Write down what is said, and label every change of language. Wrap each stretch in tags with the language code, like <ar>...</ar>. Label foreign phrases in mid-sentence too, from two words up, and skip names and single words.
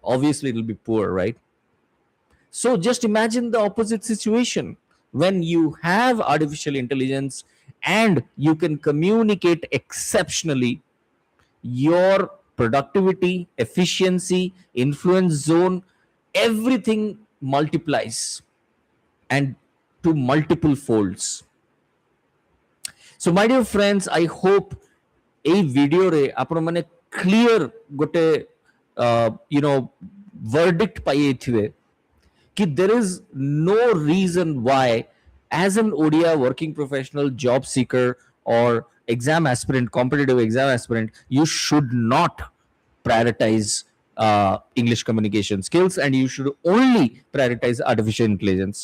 <en>Obviously, it will be poor, right? So just imagine the opposite situation when you have artificial intelligence and you can communicate exceptionally, your productivity, efficiency, influence zone, everything multiplies and to multiple folds. So my dear friends, I hope</en> <or>ଏଇ ଭିଡିଓରେ ଆପଣ ମାନେ କ୍ଲିୟର ଗୋଟେ</or> <en>verdict</en> <or>ପାଇଯାଇଥିବେ କି</or> <en>there is no reason why, as an Odia working professional, job seeker, or exam aspirant, competitive exam aspirant, you should not prioritize English communication skills and you should only prioritize artificial intelligence.</en>